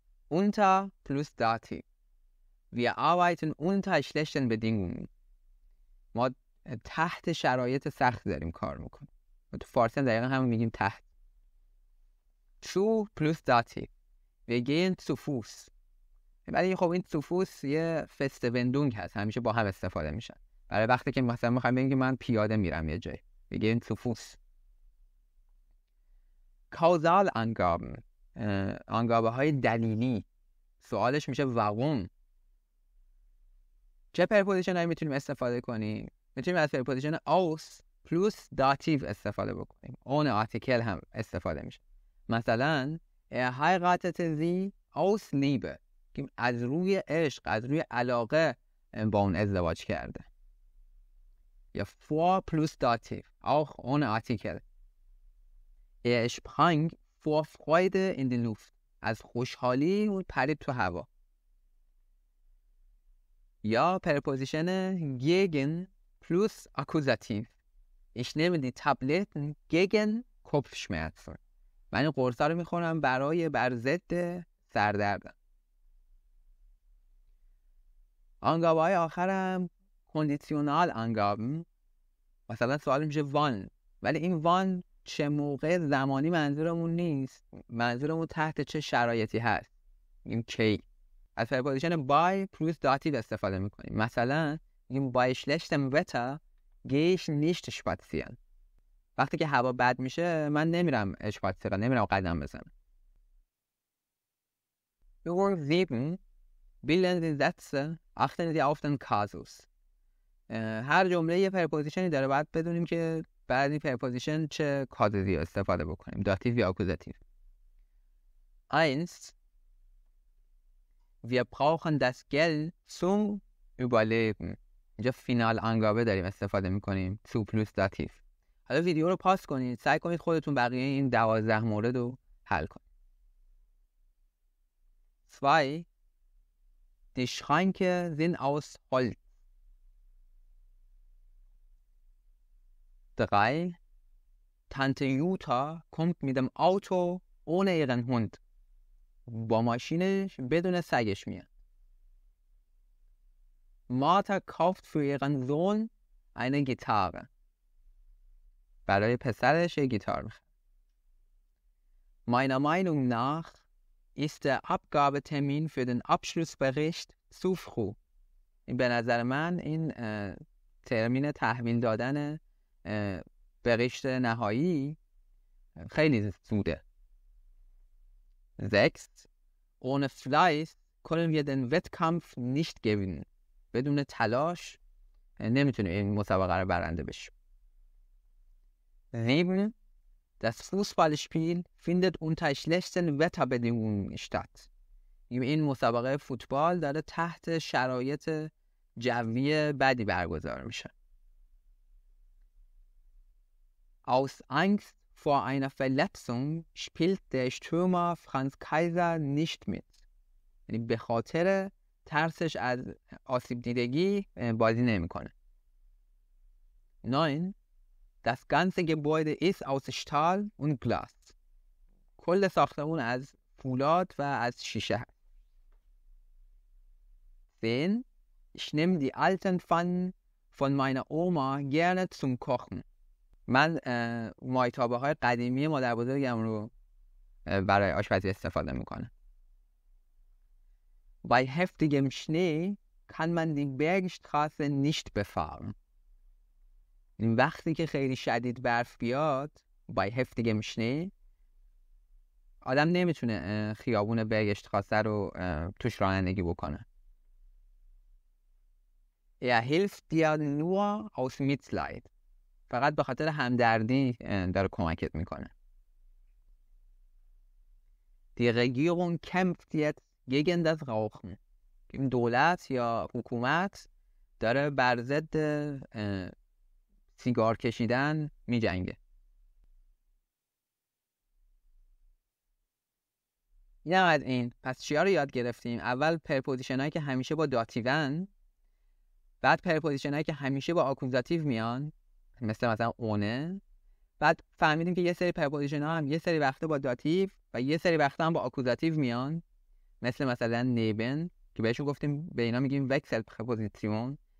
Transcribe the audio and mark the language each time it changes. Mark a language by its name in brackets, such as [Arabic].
[German] Unter plus Dativ. Wir arbeiten unter schlechten Bedingungen. [Persian] ما تحت شرایط سخت داریم کار میکنیم. تو فارسی هم دقیقا همون میگیم تحت. [German] Zu plus Dativ. Wir gehen zu Fuß. [Persian] ولی خب این [German] zu Fuß [Persian] یه فستوندونگ هست. همیشه با هم استفاده میشن. برای وقتی که مثلا میخوایم بگیم که من پیاده میرم یه جایی. [German] Wir gehen zu Fuß. Kausalangaben. [Persian] انگابه های دلیلی. سوالش میشه [German] warum. [Persian] چه preposition هایی میتونیم استفاده کنیم؟ میتونیم از preposition [German] aus plus Dativ [Persian] استفاده بکنیم. [German] ohne Artikel [Persian] هم استفاده میشه. مثلا [German] heiratete sie aus Liebe. [Persian] از روی عشق، از روی علاقه با اون ازدواج کرده. یا [German] vor plus Dativ. auch ohne Artikel. sprang vor Freude in die Luft. [Persian] از خوشحالی اون پرید تو هوا. یا [German] preposition gegen plus Akkusativ. Ich nehme die Tabletten gegen Kopfschmerzen. [Persian] من این قرصا رو میخورم بر ضد سردردم. انگابه های آخرم conditional Angaben. مثلا سوال میشه [German] wann. [Persian] ولی این wann چه موقع زمانی منظورمون نیست. منظورمون تحت چه شرایطی هست. این کی. از [German] preposition bei plus Dativ [Persian] استفاده میکنیم. مثلا میگیم [German] bei schlechtem Wetter gehe ich nicht spazieren. [Persian] وقتی که هوا بد میشه من نمیرم اسپاتسیرن، نمیرم قدم بزنم. [German] Übung 7. Bilden Sie Sätze, achten Sie auf den Kasus. [Persian] هر جمله یه prepositionی داره، باید بدونیم که بعد این preposition چه کازوسی استفاده بکنیم. داتیو یا آکوزاتیو. 1. [German] Wir brauchen das Geld zum Überleben. [Persian] اینجا فینال انگابه داریم استفاده میکنیم. [German] zu plus [Persian] داتیو. حالا ویدیو رو پاس کنید، سعی کنید خودتون بقیه این 12 مورد رو حل کنید. 2. [German] Die Schränke sind aus Holz. 3. Tante Jutta kommt mit dem Auto ohne ihren Hund. [Persian] با ماشینش بدون سگش میاد. [German] Martha kauft für ihren Sohn eine Gitarre. [Persian] برای پسرش یه گیتار میخره. [German] Meiner Meinung nach ist der Abgabetermin für den Abschlussbericht zu früh. [Persian] این به نظر من این ترمین تحویل دادن بریشت نهایی خیلی زوده. 6. [German] Ohne Fleiß können wir den Wettkampf nicht gewinnen. [Persian] بدون تلاش نمیتونیم این مسابقه رو برنده بشیم. 7. [German] Das Fußballspiel findet unter schlechten Wetterbedingungen statt. [Persian] این مسابقه فوتبال داره تحت شرایط جوی بدی برگزار میشه. [German] Aus Angst vor einer Verletzung spielt der Stürmer Franz Kaiser nicht mit. [Persian] یعنی به خاطر ترسش از آسیب دیدگی بازی نمیکنه. 9. [German] Das ganze Gebäude ist aus Stahl und Glas. [Persian] کل ساختمون از فولاد و از شیشه هست. 10. [German] Ich nehme die alten Pfannen von meiner Oma gerne zum Kochen. [Persian] من مایتابه های قدیمی مادر بزرگم رو برای آشپزی استفاده میکنم. [German] Bei heftigem Schnee kann man die Bergstraße nicht befahren. [Persian] این وقتی که خیلی شدید برف بیاد [German] bei heftigem Schnee [Persian] آدم نمیتونه خیابون برگشتخاصه رو توش رانندگی بکنه. [German] Er hilft dir nur aus Mitleid. [Persian] فقط به خاطر همدردی داره کمکت میکنه. [German] Die Regierung kämpft jetzt gegen das Rauchen. [Persian] این دولت یا حکومت داره بر ضد سیگار کشیدن میجنگه. اینم از این. پس چیا رو یاد گرفتیم؟ اول پرپوزیشن هایی که همیشه با داتیون، بعد پرپوزیشن هایی که همیشه با آکوزاتیو میان مثلا اونه، بعد فهمیدیم که یه سری پرپوزیشن ها هم یه سری وقته با داتیو و یه سری وقته هم با آکوزاتیو میان، مثلا نیبن که بهشون گفتیم به اینا میگیم وکسل پرپوزیشن.